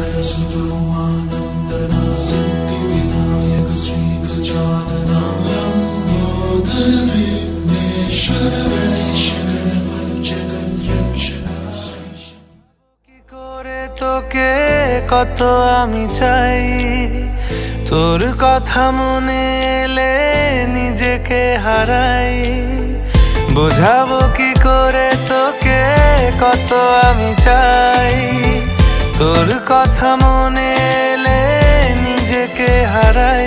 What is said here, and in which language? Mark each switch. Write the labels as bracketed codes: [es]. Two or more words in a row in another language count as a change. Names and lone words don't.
[sa] वसुदेवानन्दना सिद्धिविनायक श्रीगजानना लम्बोदर विघ्नेश्वर गणेश गणपति जगन्रक्षक। [bn] কি করে তোকে কত আমি চাই, তোর কথা মনে এলে নিজেকে হারাই। বোঝাবো কি করে তোকে কত আমি চাই, তোর কথা মনে এলে নিজেকে হারাই।